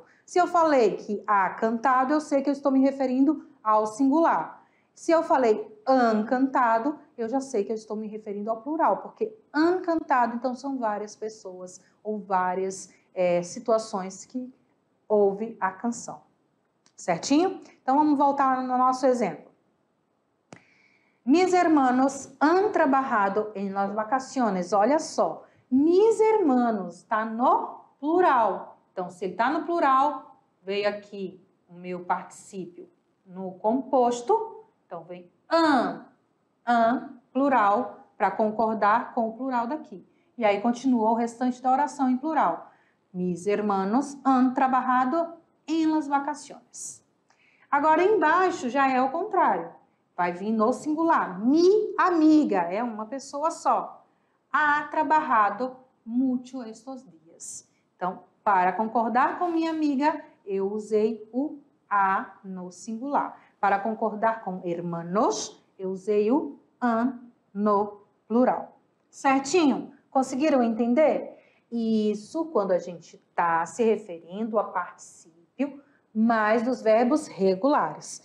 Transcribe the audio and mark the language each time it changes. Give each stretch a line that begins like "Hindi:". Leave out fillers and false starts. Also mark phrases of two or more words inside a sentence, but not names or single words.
Portuguese: Se eu falei que
Spanish: a cantado,
Portuguese: eu sei que eu estou me referindo ao singular. Se eu falei
Spanish: an cantado,
Portuguese: eu já sei que eu estou me referindo ao plural, porque
Spanish: an cantado,
Portuguese: então, são várias pessoas ou várias situações que houve a canção. Certinho? Então, vamos voltar no nosso exemplo.
Spanish: Mis hermanos han trabajado en las vacaciones.
Portuguese: Olha só,
Spanish: mis hermanos
Portuguese: está no plural. Então, se ele está no plural, veio aqui o meu particípio no composto. Então, vem plural, para concordar com o plural daqui. E aí, continua o restante da oração em plural.
Spanish: Mis hermanos han trabajado en las vacaciones.
Portuguese: Agora, embaixo já é o contrário. Vai vir no singular.
Spanish: Mi amiga,
Portuguese: é uma pessoa só.
Spanish: Ha trabajado mucho estos dias.
Portuguese: Então, para concordar com minha amiga, eu usei o a no singular. Para concordar com hermanos, eu usei o an no plural. Certinho? Conseguiram entender? Isso quando a gente está se referindo a particípio mais dos verbos regulares.